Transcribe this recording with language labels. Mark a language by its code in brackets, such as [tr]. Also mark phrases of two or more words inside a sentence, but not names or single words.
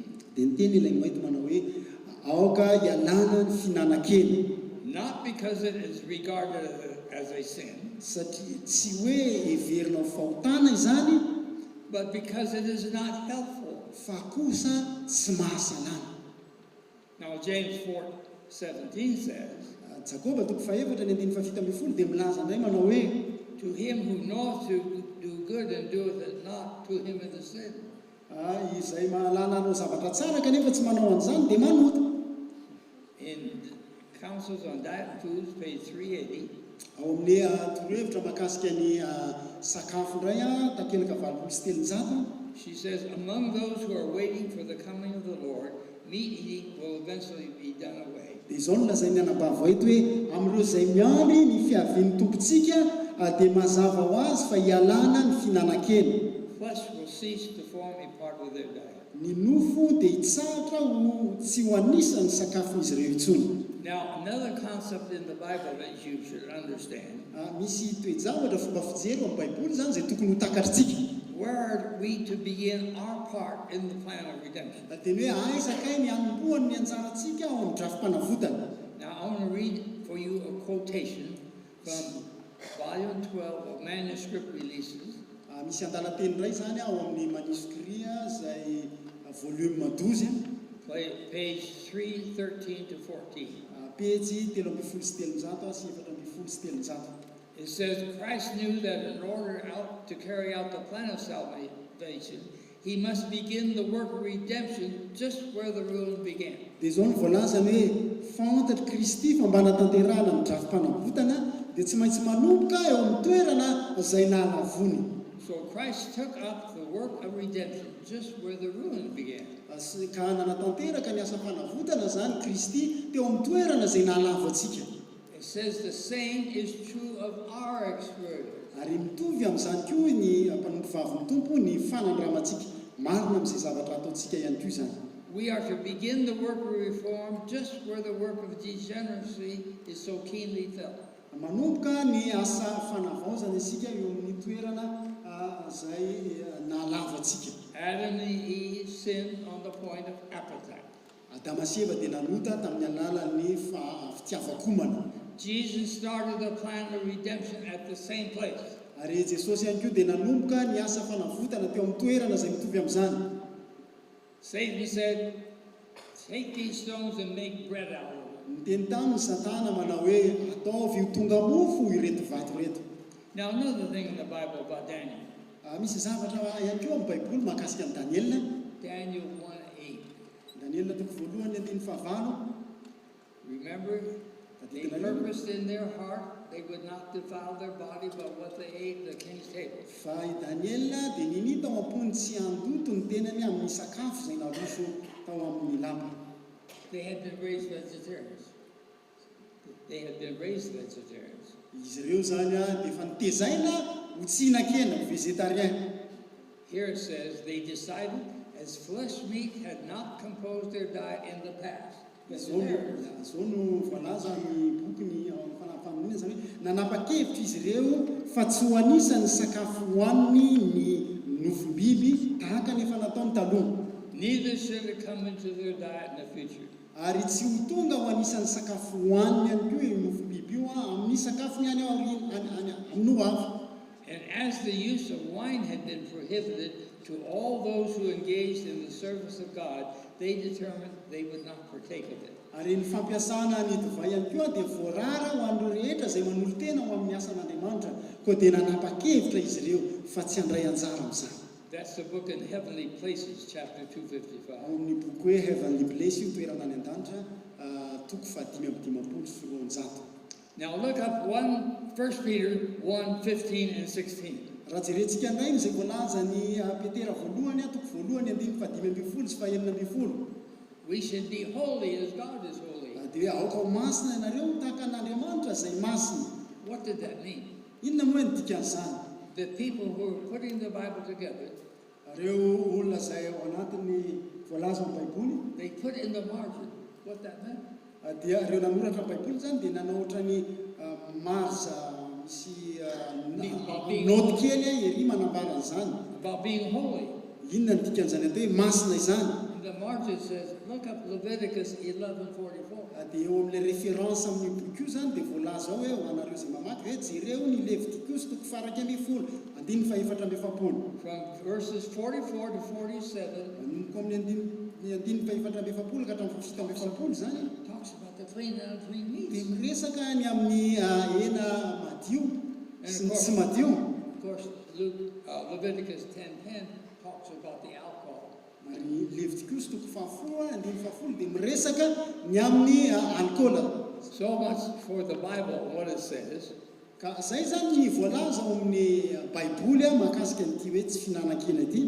[mg] dia niteny ilay White manao hoe aoka ialana ny finanan-keny [en] not because it is regarded as a sin, [mg] satria tsy hoe heverinao fahotana izany [en] but because it is not helpful." [mg] fa kosa tsy mahasalama. [en] Now James 4:17 says, [mg] Jakoba 4:17 dia milaza indray manao hoe [en] "To him who knows to do good and doeth it not, to him it is sin." [mg] izay mahalala anao zavatra tsara kanefa tsy manao an'izany dia manota. [en] In Counsels on Diet and Foods, page 380, [mg] Ao amin'ny torohevitra mahakasika ny sakafo indray takelaka 730. [en] she says, "Among those who are waiting for the coming of the Lord, meat eating will eventually be done away." [mg] Dia izao no lazainy anabava eto hoe amin'ireo izay miandry ny fiavian'ny tompontsika dia mazava ho azy fa hialana ny finanan-keny. [en] Flesh will cease to form a part of their diet. [mg] Ny nofo dia hitsahatra ho tsy ho anisan'ny sakafon'izy ireo intsony. [en] Now, another concept in the Bible that you should understand: [mg] Misy toe-javatra fomba fijery ao amin'ny Baiboly zany izay tokony ho takaritsika. [en] where are we to begin our part in the plan of redemption? [mg] Dia ny hoe aisakay ny anombohany ny anjarantsika ao amin'ny drafim-panavotana. [en] Now, I want to read for you a quotation from volume 12 of Manuscript Releases, [mg] Misy an-dalateny indray zany ao amin'ny manuscrit izay volume 12, [en] page 313 to 14. [mg] pejy 313 sy 413. [en] It says, "Christ knew that in order to carry out the plan of salvation, he must begin the work of redemption just where the ruin began." [mg] Dia izao no voalaza ny hoe fantatry Kristy fa mba natanterahana ny drafim-panavotana dia tsy maintsy manomboka eo amin'ny toerana izay nahalavony. [en] So Christ took up the work of redemption just where the ruin began. [mg] Ka nanatanteraka ny asa fanavotana zany Kristy teo amin'ny toerana izay nahalava antsika. [en] It says the same is true of our experience. [mg] Ary mitovy amin'izany koa ny mpanompo vavin'ny tompo ny fanandramantsika. Marina amin'izay zavatra ataontsika ihany koa zany. [en] We are to begin the work of reform just where the work of degeneracy is so keenly felt. [mg] Manomboka ny asa fanavaozana isika eo amin'ny toerana izay nahalava antsika. [en] Adam and Eve sinned on the point of appetite. [mg] Adama sy Eva dia nanota tamin'ny alalan'ny fitiavakomana. [en] Jesus started the plan of redemption at the same place. [mg] Ary Jesosy ihany koa dia nanomboka ny asa fanavotana teo amin'ny toerana izay mitovy amin'izany. [en] Satan said, "Take these stones and make bread out of them." [mg] Niteny tamin'ny Satana manao hoe ataovy ho tonga mofo ireto vato reto. [en] Now, another thing in the Bible about Daniel. [mg] Misy zavatra ihany koa amin'ny Baiboly mahakasika an'i Daniel. [en] Daniel 1:8. [mg] Daniel toko voalohany andiny fahavalo. [en] Remember, they purposed in their heart they would not defile their body by what they ate at the king's table. [mg] Fa i Daniel dia ninita ao am-pony tsy handoto ny tenany amin'ny sakafo izay naroso tao amin'ny lamba. [en] They had been raised vegetarians. They had been raised vegetarians. [mg] Izy ireo zany dia efa nitezaina ho tsy hihinan-kena végétarien. [en] Here it says they decided, as flesh meat had not composed their diet in the past. [mg] Izao no voalaza ny boky ny faminina zany hoe nanapa-kevitra izy ireo fa tsy ho anisan'ny sakafo hohaniny ny nofom-biby tahaka ny efa nataony taloha. [en] Neither should it come into their diet in the future. [mg] Ary tsy ho tonga ho anisan'ny sakafo hohaniny ihany koa io nofom-biby io amin'ny sakafo ny any amin'ny ho avy. [en] And as the use of wine had been prohibited to all those who engaged in the service of God, they determined they would not partake of it. [mg] Ary ny fampiasana ny divay ihany koa dia voarara ho an'ireo rehetra izay manolo tena ho amin'ny asan'Andriamanitra, koa dia nanapa-kevitra izy ireo fa tsy handray anjara amin'izany. [en] That's the book in Heavenly Places, chapter 255. [mg] Ao amin'ny boky hoe Heavenly Place io toerana any an-danitra, toko 5:50. [en] Now look up 1 Peter 1:15 and 16. [mg] Raha jerentsika indray izay voalaza ny Petera voalohany, toko voalohany 5:50 sy 6:20. [en] We should be holy as God is holy. [mg] Dia aoka ho masina ianareo tahaka an'Andriamanitra izay masina. [en] What did that mean? [mg] Inona moa ny dikan'izany? [en] The people who are putting the Bible together, [mg] Reo olona izay ao anatin'ny voalaza amin'ny Baiboly, [en] they put in the margin what that meant. [mg] dia reo nanoratra amin'ny Baiboly zany dia nanao ohatrany marza misy note kely ery manambara an'izany. [en] About being holy. [mg] Inona ny dikan'izany atao hoe masina izany? [en] The margin says, look up Leviticus 11:44. [mg] Dia eo amin'ilay référence amin'ny boky io zany dia voalaza ao hoe ho anareo izay mamaky hoe jereo ny Leviticus toko 2:4. [en] From verses 44 to 47, [mg] Ko amin'ny 2:4 ka hatramin'ny 7:20 zany [en] talks about the clean and unclean meats. [mg] dia miresaka ny amin'ny hena madio sy ny tsy madio. [en] Of course, Leviticus 10:10 talks about the alcohol. [mg] Ary Leviticus toko 10:50 dia miresaka ny amin'ny alkôla. [en] So much for the Bible, what it says. [mg] Ka zay zany ny voalaza ao amin'ny Baiboly mahakasika an'ity hoe tsy finanan-kena ity.